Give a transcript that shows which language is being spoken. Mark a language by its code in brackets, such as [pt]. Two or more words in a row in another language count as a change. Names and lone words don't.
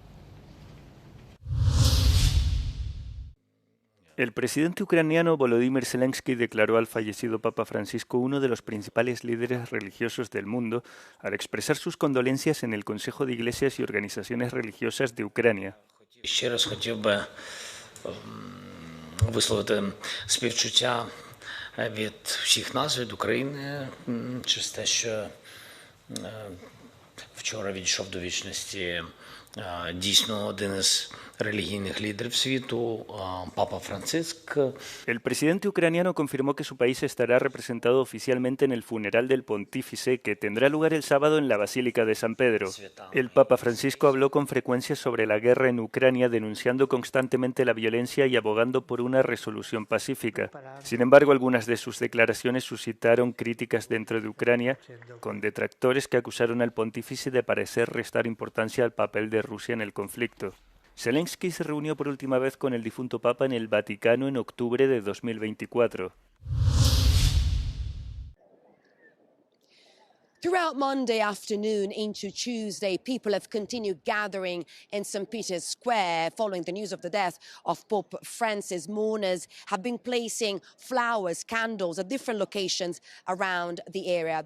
[es] El presidente ucraniano Volodymyr Zelensky declaró al fallecido Papa Francisco uno de los principales líderes religiosos del mundo al expresar sus condolencias en el Consejo de Iglesias y Organizaciones Religiosas de Ucrania. [uk] Висловити співчуття від всіх нас, від України, через те, що вчора відійшов до вічності дійсно один із [es] religiones líderes [uk] світу, Papa Francisc. [es] El presidente ucraniano confirmó que su país estará representado oficialmente en el funeral del pontífice que tendrá lugar el sábado en la Basílica de San Pedro. El Papa Francisco habló con frecuencia sobre la guerra en Ucrania, denunciando constantemente la violencia y abogando por una resolución pacífica. Sin embargo, algunas de sus declaraciones suscitaron críticas dentro de Ucrania, con detractores que acusaron al pontífice de parecer restar importancia al papel de Rusia en el conflicto. Zelensky se reunió por última vez con el difunto Papa en el Vaticano en octubre de 2024. [en] Throughout Monday afternoon into Tuesday, people have continued gathering in St. Peter's Square following the news of the death of Pope Francis. Mourners have been placing flowers, candles at different locations around the area.